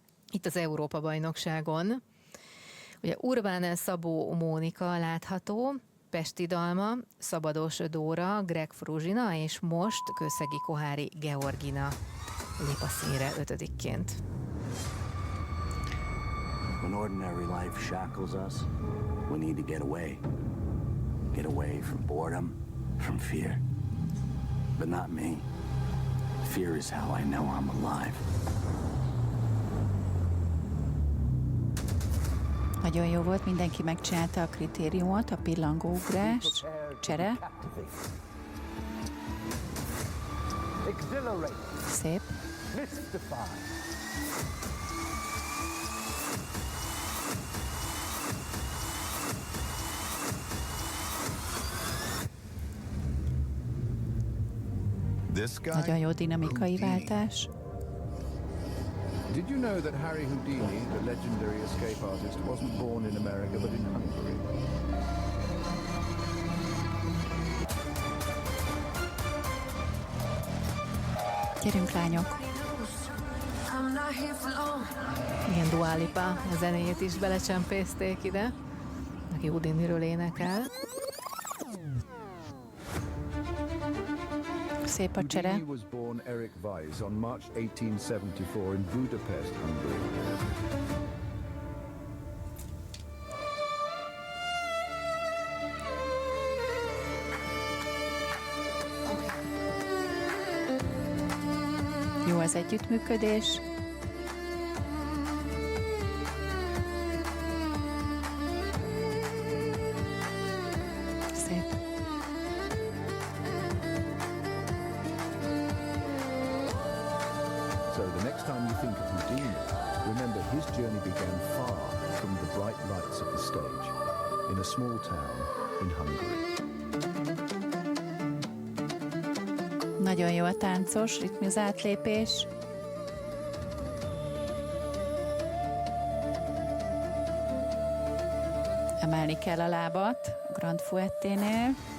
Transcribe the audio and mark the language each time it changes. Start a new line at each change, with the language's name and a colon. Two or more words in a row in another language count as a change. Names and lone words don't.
Hungarian: itt az Európa-bajnokságon. Ugye Urbán Szabó Mónika látható, Pesti Dalma, Szabados Dóra, Greg Fruzsina, és most Kőszegi Kohári Georgina lép a színre 5-ként.
English: When ordinary life shackles us, we need to get away. Get away from boredom, from fear. But not me. Fear is how I know I'm alive.
Hungarian: Nagyon jó volt, mindenki megcsinálta a kritériumot, a pillangóugrás, csere. Szép. Nagyon jó dinamikai váltás.
English: Did you know that Harry Houdini, the legendary escape artist, wasn't born in America but in Hungary?
Hungarian: Gyerünk, lányok! Igen, Dua Lipa, a zenéjét is belecsempészték ide, aki Houdiniről énekel. Szép a csere.
English: Houdini was born Eric Weiss on March 1874 in Budapest, Hungary.
Hungarian: Jó az együttműködés. Szép.
English: So the next time you think of Houdini, remember his journey began far from the bright lights of the stage, in a small town in Hungary.
Hungarian: Nagyon jó a táncos, ritmizált lépés. Emelni kell a lábat a Grand Fouetténél.